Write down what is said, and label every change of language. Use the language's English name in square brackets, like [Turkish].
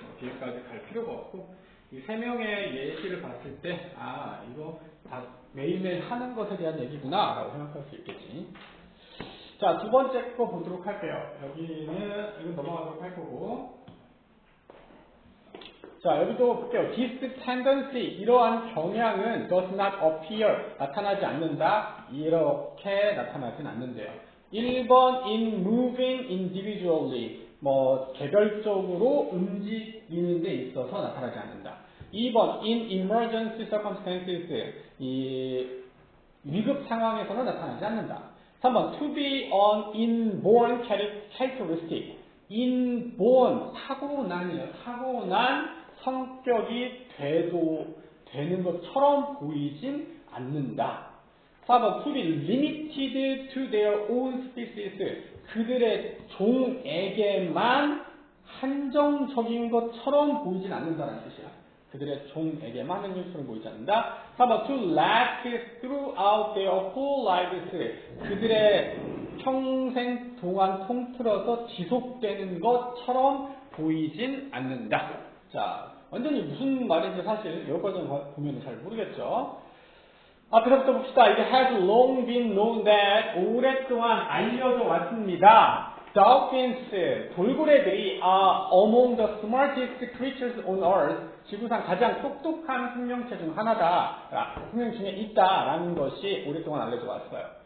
[Korean] 뒤에까지 갈 필요가 없고 이 세 명의 예시를 봤을 때 이거 다 매일매일 하는 것에 대한 얘기구나 라고 생각할 수 있겠지. 자, 두 번째 거 보도록 할게요. 이건 넘어가도록 할 거고. 자, 여기도 볼게요. [English] This tendency, [Korean] 이러한 경향은 [English] does not appear, [Korean] 나타나지 않는다. 이렇게 나타나진 않는데요. 1번 [English] in moving individually, [Korean] 개별적으로 움직이는 데 있어서 나타나지 않는다. 2번 [English] in emergency circumstances, [Korean] 이 위급 상황에서는 나타나지 않는다. 3번 [English] to be an inborn characteristic, inborn, [Korean] 타고난 성격이 되는 것처럼 보이진 않는다. 4번 [English] to be limited to their own species, [Korean] 그들의 종에게만 한정적인 것처럼 보이진 않는다는 뜻이야. 그들의 종에게만 한정적으로 보이지 않는다. 4번 [English] to last throughout their whole lives, [Korean] 그들의 평생 동안 통틀어서 지속되는 것처럼 보이진 않는다. 자, 완전히 무슨 말인지 사실 여기까지 보면 잘 모르겠죠. 앞에서부터 봅시다. [English] It has long been known that, [Korean] 오랫동안 알려져 왔습니다. Dolphins, 돌고래들이 [English] are among the smartest creatures on earth, [Korean] 지구상 가장 똑똑한 생명체 중 하나다, 생명 중에 있다라는 것이 오랫동안 알려져 왔어요.